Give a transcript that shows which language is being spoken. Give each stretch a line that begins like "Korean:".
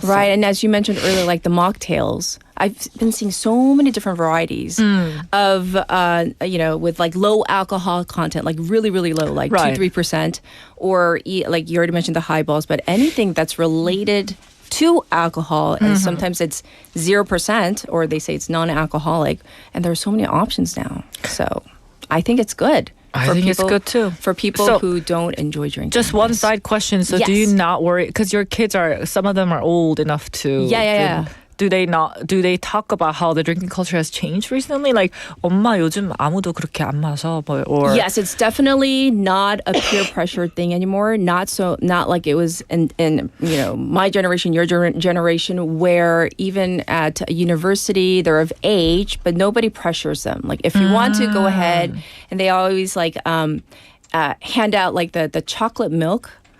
English: Right, and as you mentioned earlier, like the mocktails, I've been seeing so many different varieties of, with like low alcohol content, like really, really low, like 2-3%, or like you already mentioned the highballs, but anything that's related to alcohol, and sometimes it's 0%, or they say it's non-alcoholic, and there's so many options now. So I think it's good. I think it's good too. For people who don't enjoy drinking. Just one side question. So do you not worry? Because your kids some of them are old enough to. Yeah. Do they talk about how the drinking culture has changed recently? Like,
Korean: 엄마 요즘 아무도 그렇게 안 마셔.
English: Or yes, it's definitely not a peer pressure thing anymore. Not like it was in my generation, your generation, where even at a university they're of age, but nobody pressures them. Like if you want to, go ahead, and they always hand out like the chocolate milk.